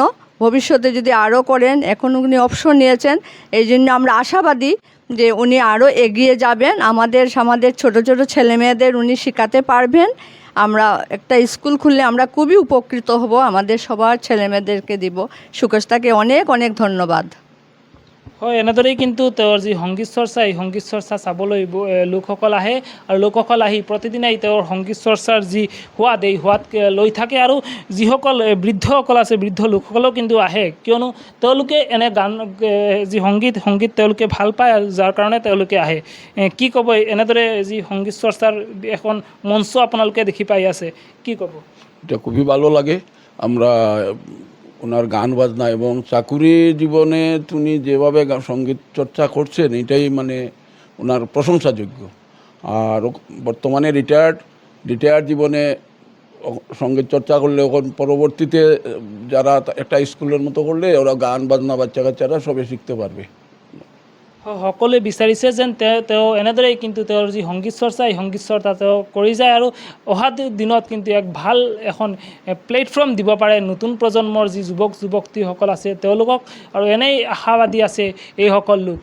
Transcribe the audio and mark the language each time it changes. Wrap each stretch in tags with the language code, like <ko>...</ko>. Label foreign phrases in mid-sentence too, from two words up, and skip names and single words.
<bn>ভবিষ্যতে যদি আরও করেন, এখন উনি অবসর নিয়েছেন, এই জন্য আমরা আশাবাদী যে উনি আরও এগিয়ে যাবেন। আমাদের ছোটো ছোটো ছেলেমেয়েদের উনি শেখাতে পারবেন। আমরা একটা স্কুল খুললে আমরা খুবই উপকৃত হব, আমাদের সবার ছেলেমেয়েদেরকে দিব। সুকেশদাকে অনেক অনেক ধন্যবাদ।</bn> <as>হয়, এনেদৰেই কিন্তু তেওঁৰ যি সংগীত চৰ্চা এই সংগীত চৰ্চা চাবলৈ লোকসকল আহে আৰু লোকসকল আহি প্ৰতিদিনাই তেওঁৰ সংগীত চৰ্চাৰ যি সোৱাদ এই সোৱাদ লৈ থাকে। আৰু যিসকল বৃদ্ধসকল আছে, বৃদ্ধ লোকসকলেও কিন্তু আহে, কিয়নো তেওঁলোকে এনে গান যি সংগীত তেওঁলোকে ভাল পায় আৰু যাৰ কাৰণে তেওঁলোকে আহে। কি ক'ব? এনেদৰে যি সংগীত চৰ্চাৰ এখন মঞ্চ আপোনালোকে দেখি পাই আছে, কি ক'ব?</as> <bn>এটা খুবই ভালো লাগে। আমরা ওনার গান বাজনা এবং চাকুরি জীবনে উনি যেভাবে সঙ্গীত চর্চা করছেন এটাই মানে ওনার প্রশংসাযোগ্য। আর বর্তমানে রিটায়ার্ড জীবনে সঙ্গীত চর্চা করলে এখন পরবর্তীতে যারা একটা স্কুলের মতো করলে ওরা গান বাজনা বাচ্চা কাচ্চারা সবে শিখতে পারবে।</bn> <as>সকলোৱে বিচাৰিছে যেন তেওঁ এনেদৰেই কিন্তু তেওঁৰ যি সংগীত চৰ্চা এই সংগীত চৰ্চা তেওঁ কৰি যায় আৰু অহা দিনত কিন্তু এক ভাল এখন প্লেটফৰ্ম দিব পাৰে নতুন প্ৰজন্মৰ যি যুৱক-যুৱতীসকল আছে তেওঁলোকক। আৰু এনেই আশাবাদী আছে এইসকল লোক।</as>